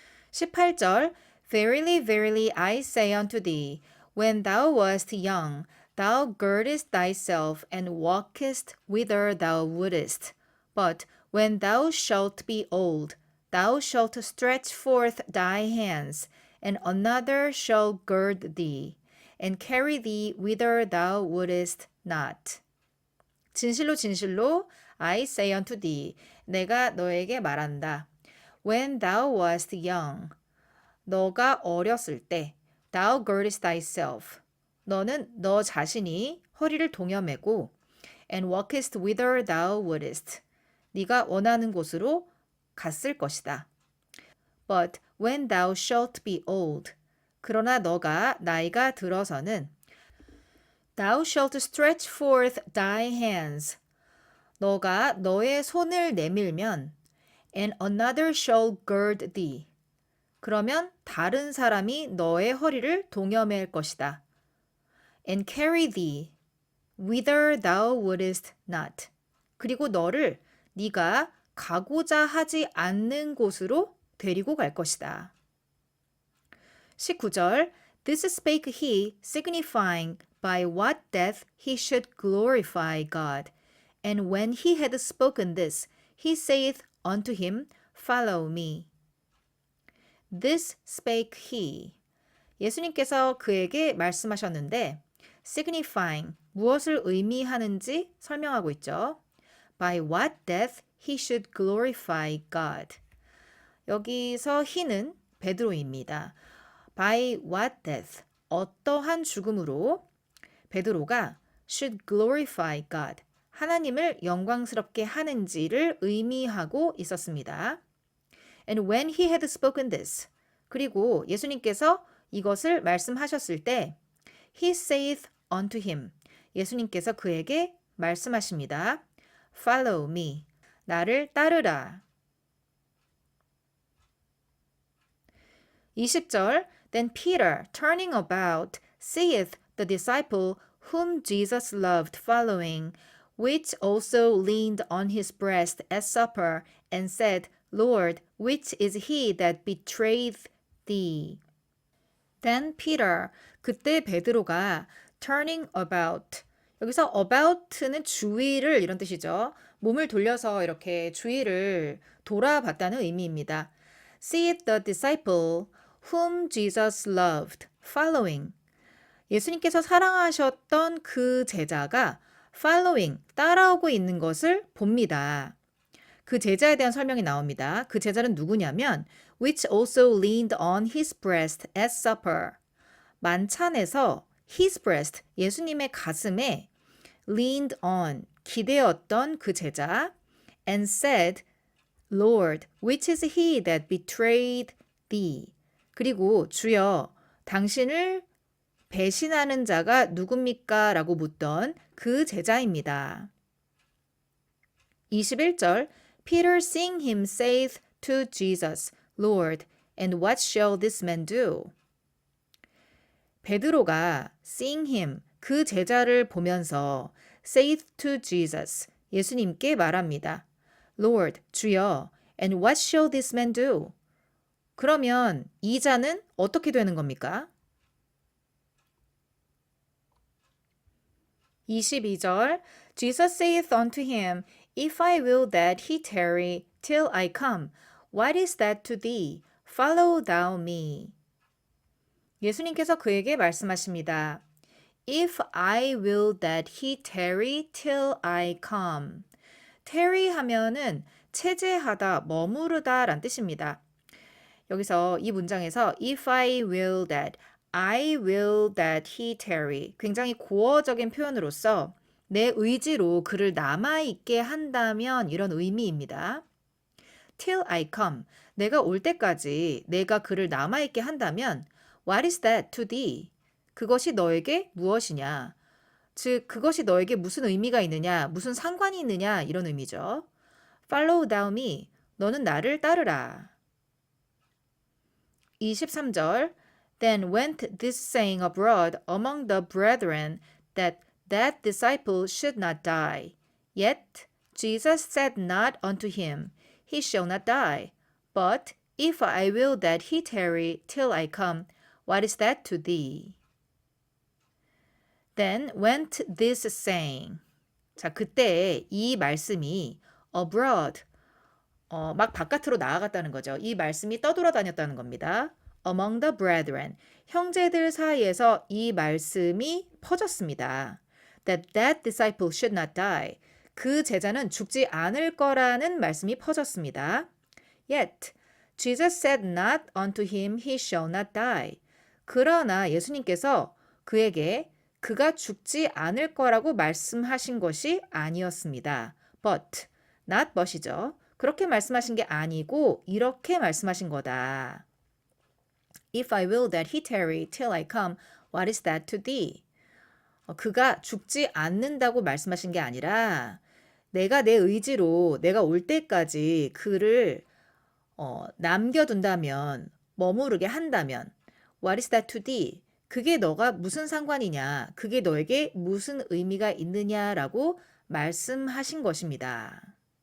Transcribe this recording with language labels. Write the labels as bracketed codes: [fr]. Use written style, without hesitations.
[en] 18절 Verily, verily, I say unto thee, when thou wast young, thou girdest thyself and walkest whither thou wouldest. But when thou shalt be old, thou shalt stretch forth thy hands, and another shall gird thee, and carry thee whither thou wouldest not. [ko] 진실로 진실로 [en] I say unto thee, [ko] 내가 너에게 말한다. [en] When thou wast young, [ko] 너가 어렸을 때, [en] thou girdest thyself, [ko] 너는 너 자신이 허리를 동여매고, [en] and walkest whither thou wouldest, [ko] 네가 원하는 곳으로 갔을 것이다. [en] But when thou shalt be old, [ko] 그러나 너가 나이가 들어서는 [en] thou shalt stretch forth thy hands, [ko] 너가 너의 손을 내밀면 [en] and another shall gird thee, [ko] 그러면 다른 사람이 너의 허리를 동여맬 것이다. [en] And carry thee whither thou wouldest not. [ko] 그리고 너를 네가 가고자 하지 않는 곳으로 데리고 갈 것이다. [en] 19절 This spake he, signifying by what death he should glorify God. And when he had spoken this, he saith unto him, Follow me. This spake he. [ko] 예수님께서 그에게 말씀하셨는데 signifying, 무엇을 의미하는지 설명하고 있죠. [en] By what death he should glorify God. [ko] 여기서 he는 베드로입니다. [en] By what death, [ko] 어떠한 죽음으로 베드로가 [en] should glorify God, [ko] 하나님을 영광스럽게 하는지를 의미하고 있었습니다. [en] And when he had spoken this, [ko] 그리고 예수님께서 이것을 말씀하셨을 때 [en] he saith unto him, [ko] 예수님께서 그에게 말씀하십니다. [en] Follow me, [ko] 나를 따르라. [en] 20절 Then Peter, turning about, seeth the disciple whom Jesus loved following, which also leaned on his breast at supper, and said, Lord, which is he that betrayed thee? Then Peter, [ko] 그때 베드로가 [en] turning about, [ko] 여기서 about는 주위를 이런 뜻이죠. 몸을 돌려서 이렇게 주위를 돌아봤다는 의미입니다. [en] seeth the disciple whom Jesus loved, following. [ko] 예수님께서 사랑하셨던 그 제자가 following, 따라오고 있는 것을 봅니다. 그 제자에 대한 설명이 나옵니다. 그 제자는 누구냐면 [en] which also leaned on his breast at supper. [ko] 만찬에서 [en] his breast, [ko] 예수님의 가슴에 [en] leaned on, [ko] 기대었던 그 제자 [en] and said, Lord, which is he that betrayed thee? [ko] 그리고 주여, 당신을 배신하는 자가 누굽니까? 라고 묻던 그 제자입니다. [en] 21절 Peter seeing him saith to Jesus, Lord, and what shall this man do? [ko] 베드로가 [en] seeing him, [ko] 그 제자를 보면서 [en] saith to Jesus, [ko] 예수님께 말합니다. [en] Lord, [ko] 주여, [en] and what shall this man do? [ko] 그러면 이 자는 어떻게 되는 겁니까? [en] 22절 Jesus saith unto him, If I will that he tarry till I come, what is that to thee? Follow thou me. [ko] 예수님께서 그에게 말씀하십니다. [en] If I will that he tarry till I come. [ko] tarry 하면은 체제하다, 머무르다 란 뜻입니다. 여기서 이 문장에서 [en] if I will that, I will that he tarry. [ko] 굉장히 고어적인 표현으로서 내 의지로 그를 남아있게 한다면 이런 의미입니다. [en] till I come. [ko] 내가 올 때까지 내가 그를 남아있게 한다면 [en] what is that to thee? [ko] 그것이 너에게 무엇이냐? 즉, 그것이 너에게 무슨 의미가 있느냐, 무슨 상관이 있느냐 이런 의미죠. [en] Follow thou me. [ko] 너는 나를 따르라. [en] 23절 Then went this saying abroad among the brethren that that disciple should not die. Yet Jesus said not unto him, He shall not die. But if I will that he tarry till I come, what is that to thee? Then went this saying. [ko] 자, 그때 이 말씀이 abroad, 막 바깥으로 나아갔다는 거죠. 이 말씀이 떠돌아다녔다는 겁니다. [en] Among the brethren, [ko] 형제들 사이에서 이 말씀이 퍼졌습니다. [en] That disciple should not die. [ko] 그 제자는 죽지 않을 거라는 말씀이 퍼졌습니다. [en] Yet, Jesus said not unto him, he shall not die. [ko] 그러나 예수님께서 그에게 그가 죽지 않을 거라고 말씀하신 것이 아니었습니다. [en] But, not but이죠. [ko] 그렇게 말씀하신 게 아니고 이렇게 말씀하신 거다. [en] If I will that he tarry till I come, what is that to thee? [ko] 그가 죽지 않는다고 말씀하신 게 아니라 내가 내 의지로 내가 올 때까지 그를 남겨둔다면, 머무르게 한다면 [en] What is that to thee? [ko] 그게 너가 무슨 상관이냐? 그게 너에게 무슨 의미가 있느냐라고 말씀하신 것입니다.